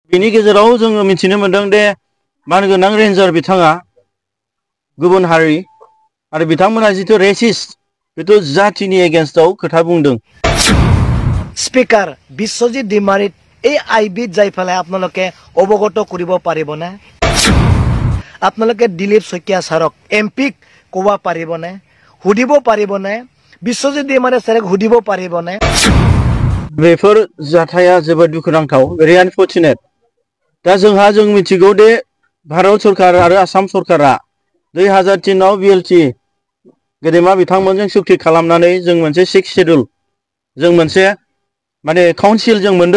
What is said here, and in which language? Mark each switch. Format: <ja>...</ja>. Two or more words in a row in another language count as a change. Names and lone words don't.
<brx>बिनि गेजेराव जोङो मिथिनो मोनदों दे मानगोनां रेन्जार बिथाङा गुबुन हारि आरो बिथांमोना जिथु रेसिस्ट बेथ' जातिनि एगेन्स्टआव खोथा बुंदों।</brx> <as>स्पीकार बिश्वजित दैमारी এই আইবিত যাই পেলাই আপোনালোকে অৱগত কৰিব পাৰিবনে? আপোনালোকে দিলীপ শইকীয়া ছাৰক এমপিক ক'ব পাৰিবনে? সুধিব পাৰিবনে? বিশ্বজিত दैमारी ছাৰক সুধিব পাৰিবনে?</as> <brx>बेफोर जाथाया जोबोद दुखुनांथाव,</brx> <en>very unfortunate.</en> <brx>दा जों मिथिगौ दे भारत सरकार आरो आसाम सरकारा 2003 आव बिएलटि गेदेमा बिथांमोनजों सुक्ति खालामनानै जों मोनसे 6 शेड्यूल जों मोनसे माने काउन्सिल जों मोनदों।</brx>